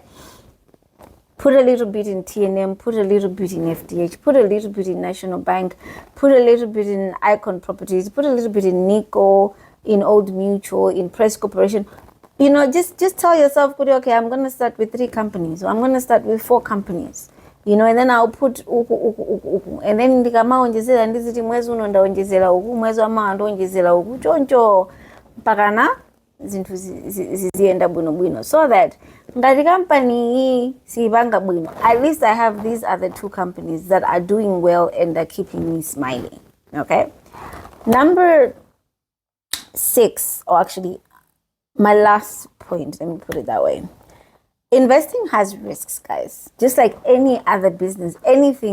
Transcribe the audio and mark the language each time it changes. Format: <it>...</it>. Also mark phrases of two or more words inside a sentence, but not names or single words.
<en>Put a little bit in TNM, put a little bit in FDH, put a little bit in National Bank, put a little bit in Icon Properties, put a little bit in Nico, in Old Mutual, in Press Corporation. Just tell yourself, okay, I'm going to start with 3 companies, or I'm going to start with 4 companies. And then I'll put</en> <ny>uku.</ny> <en>And then</en> <ny>ndikamaonjezera ndiziti mwezi uno ndaonjezera uku, mwezi wamawa ndaonjezera uku, choncho mpakana zinthu zizienda bwino,</ny> <en>so that</en> <ny>ngati company hii siipanga bwino,</ny> <en>at least I have these other 2 companies that are doing well and are keeping me smiling, okay? Number 6, or actually my last point, let me put it that way. Investing has risks, guys. Just like any other business, anything.</en>